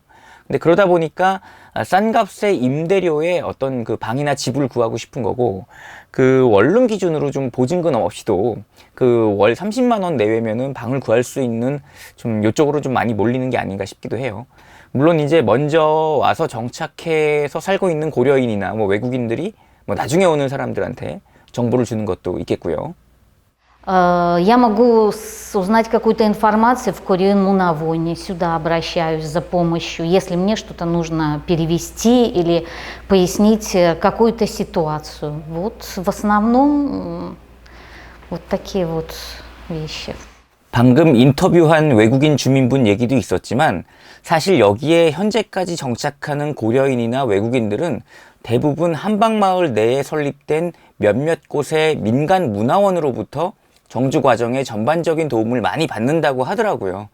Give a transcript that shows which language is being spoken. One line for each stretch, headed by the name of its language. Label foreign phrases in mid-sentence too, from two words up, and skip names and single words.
Korean: 근데 그러다 보니까 싼 값의 임대료에 어떤 그 방이나 집을 구하고 싶은 거고, 그 원룸 기준으로 좀 보증금 없이도 그 월 30만 원 내외면은 방을 구할 수 있는, 좀 요쪽으로 좀 많이 몰리는 게 아닌가 싶기도 해요. 물론 이제 먼저 와서 정착해서 살고 있는 고려인이나 외국인들이 나중에 오는 사람들한테 정보를 주는 것도 있겠고요.
Russian: Я могу узнать какую-то информацию в Курьин-Мунавоне, сюда обращаюсь за помощью, если мне что-то нужно перевести или пояснить какую-то ситуацию. Вот в основном вот такие вот вещи.
Korean: 방금 인터뷰한 외국인 주민분 얘기도 있었지만, 사실 여기에 현재까지 정착하는 고려인이나 외국인들은 대부분 한방마을 내에 설립된 몇몇 곳의 민간 문화원으로부터 정주 과정에 전반적인 도움을 많이 받는다고 하더라고요.